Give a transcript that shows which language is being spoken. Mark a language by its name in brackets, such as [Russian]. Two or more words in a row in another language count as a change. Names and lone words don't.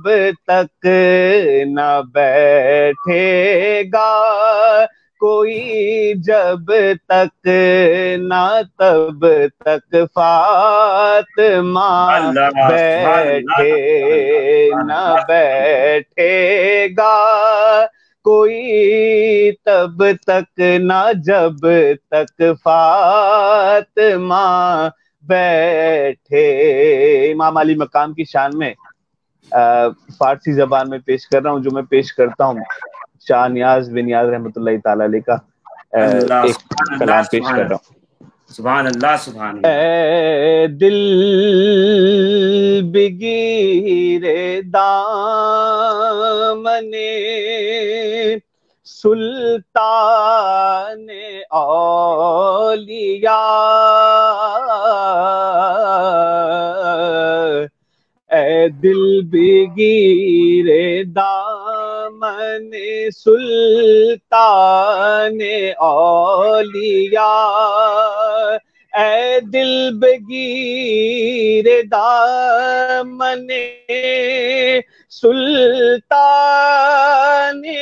[Urdu] تک، نہ بیٹھے گا کوئی جب تک، نہ تب تک فاطمہ بیٹھے، نہ بیٹھے گا کوئی تب تک، نہ جب تک فاطمہ بیٹھے۔ امام علی مقام کی شان میں فارسی زبان میں پیش کر رہا ہوں، جو میں پیش کرتا ہوں شاہ نیاز بن نیاز [Arabic] رحمۃ اللہ تعالی علیہ [Urdu] کا ایک کلام پیش کر رہا ہوں۔ [Arabic] سبحان اللہ، سبحان اللہ۔ [Persian] اے دل بگیر دامن سلطان اولیاء، اے دل بگیر دامن سلطان اولیاء، اے دل بگیر دامن سلطان